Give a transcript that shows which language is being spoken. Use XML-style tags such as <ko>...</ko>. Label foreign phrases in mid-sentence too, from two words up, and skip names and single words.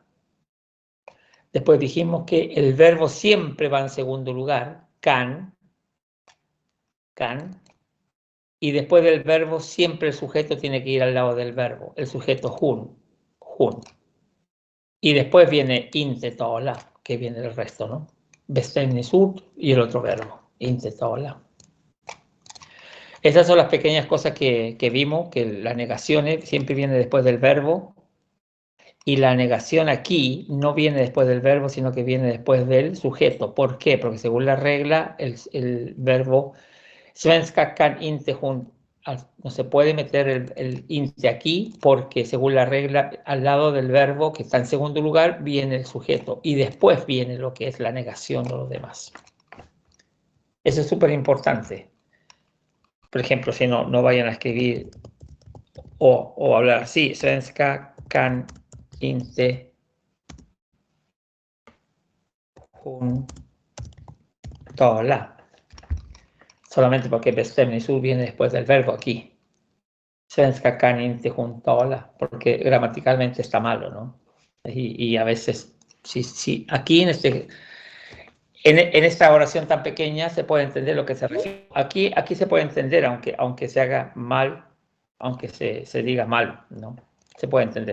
<es>Después dijimos que el verbo siempre va en segundo lugar, kan. Y después del verbo siempre el sujeto tiene que ir al lado del verbo, el sujeto hun. Y después viene</es> <sv>inte tala,</sv> <es>que viene del resto, ¿no? Bestämningsord y el otro verbo,</es> <sv>inte tala.</sv> <es>Esas son las pequeñas cosas que vimos, que la negación siempre viene después del verbo, y la negación aquí no viene después del verbo, sino que viene después del sujeto. ¿Por qué? Porque según la regla, el verbo</es> <sv>svenska kan inte hon,</sv> <es>no se puede meter el inte aquí, porque según la regla, al lado del verbo que está en segundo lugar, viene el sujeto, y después viene lo que es la negación de los demás. Eso es súper importante. Por ejemplo, si no vayan a escribir o hablar así,</es> <sv>svenska kan inte hon tala.</sv> <es>Solamente porque bestämningsord viene después del verbo aquí.</es> <sv>Svenska kan inte hon tala,</sv> <es>porque gramaticalmente está malo, ¿no? Y a veces, sí, aquí En esta oración tan pequeña se puede entender lo que se refiere. Aquí se puede entender, aunque se haga mal, aunque se diga mal, ¿no? Se puede entender.</es>